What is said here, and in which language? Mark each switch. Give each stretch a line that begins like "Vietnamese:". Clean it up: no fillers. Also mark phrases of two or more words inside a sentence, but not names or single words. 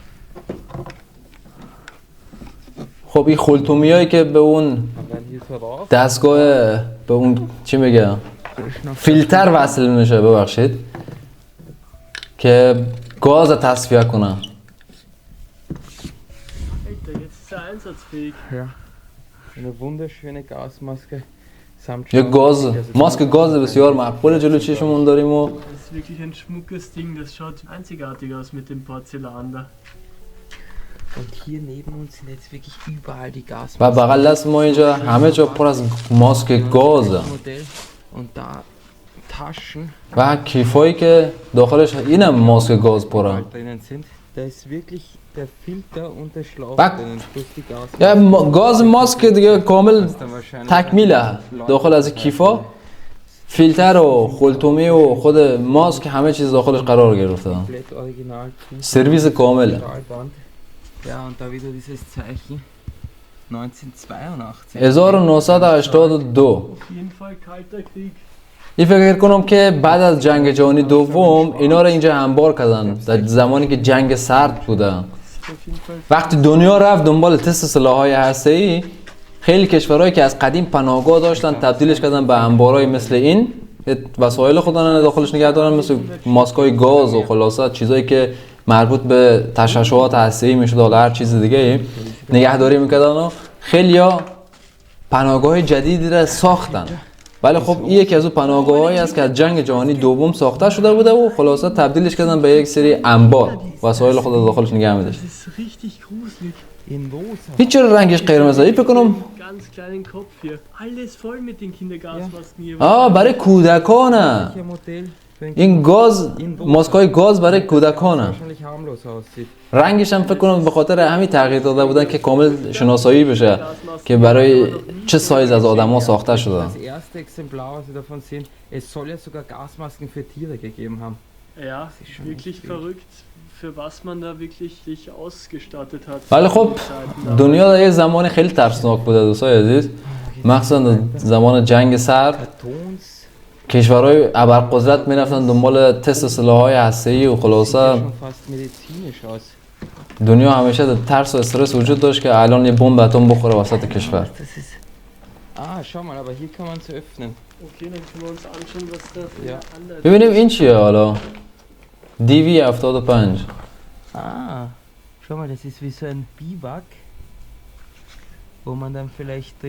Persian: خب این خلطومیایی که به اون
German: Dann werden hier so rauf.
Persian: دستگاه به اون چی میگه فیلتر وصل میشه ببخشید که گاز تصفیه کنه.
German: Alter, jetzt ist er einsatzfähig. Ja. Eine wunderschöne Gasmaske. Samt
Persian: یک گاز ماسک گاز بسیار معقول جلو چشمون داریم و
German: Das ist wirklich ein schmuckes Ding, das schaut einzigartig aus mit dem Porzellan da. Und hier neben uns sind jetzt wirklich überall die
Persian: و
German: Gasmasken.
Persian: بغل دست ما اینجا همه جا پر از ماسک گازه
German: Modell. Und da Taschen
Persian: و کیفایی که داخلش اینم ماسک گاز پره
German: drinnen sind. Da ist wirklich der Filter und der Schlauch Back. drinnen. Plus die Gasmaske.
Persian: یا گاز ماسک دیگه کامل
German: Dann wahrscheinlich
Persian: تکمیله داخل از کیفا فیلتر و خلطومی و خود ماسک همه چیز داخلش قرار گرفته
German: komplett original zu.
Persian: سرویس کامله
German: Stahlband. Ja, und da wieder dieses Zeichen 1982. 1982 Auf jeden Fall kalter Krieg.
Persian: این فکر کنم که بعد از جنگ جهانی دوم اینا رو اینجا انبار کردن در زمانی که جنگ سرد بوده
German: Auf jeden Fall
Persian: وقتی دنیا رفت دنبال تست سلاح‌های هسته‌ای خیلی کشورهایی که از قدیم پناهگاه داشتن تبدیلش کردن به انبارهای مثل این وسایل خودشون داخلش نگه دارن مثل ماسکای گاز و خلاصه چیزایی که مربوط به تشعشعات هسته‌ای میشد و هر چیز دیگه نگهداری میکردن و خیلیا پناهگاه جدیدی را ساختن ولی خب این یکی از اون پناهگاهایی است که از جنگ جهانی دوم ساخته شده بوده و خلاصه تبدیلش کردن به یک سری انبار وسایل خود داخلش نگه می‌داشت.
German: das ist richtig gruselig. In rosa.
Persian: این چرا رنگش قرمزه؟ این فکر کنم
German: Ganz kleinen Kopf hier. Alles voll mit den Kindergasmasken hier.
Persian: برای کودکانه.
German: Welcher Modell?
Persian: این گاز ماسکای گاز برای کودکانه.
German: Wahrscheinlich harmlos aussieht.
Persian: رنگش هم فکر کنم به خاطر همین تغییر داده بودن که کامل شناسایی بشه که برای چه سایز از آدما ساخته شده.
German: Das erste Exemplar, was wir davon sehen, es soll ja sogar Gasmasken für Tiere gegeben haben. Ja, ist schon wirklich echt verrückt, für was man da wirklich sich ausgestattet hat.
Persian: ولی خب
German: Die Zeiten
Persian: دنیا در یه زمانی خیلی ترسناک بوده دوستای عزیز مخصوصا در زمان جنگ سرد
German: Kartons.
Persian: کشورهای ابرقدرت میرفتن دنبال تست سلاح‌های هسته‌ای و
German: Sieht ja
Persian: خلاصه
German: schon fast medizinisch aus.
Persian: دنیا همیشه در ترس و استرس وجود داشت که الان یه بمب اتم بخوره وسط کشور.
German: Das ist. Ah, schau mal, aber hier kann man es öffnen. Okay, dann können wir uns anschauen, was da für Ja. andere.
Persian: ببینیم این چیه حالا دیوی 75
German: Ah, schau mal, das ist wie so ein Biwak, wo man dann vielleicht drinnen.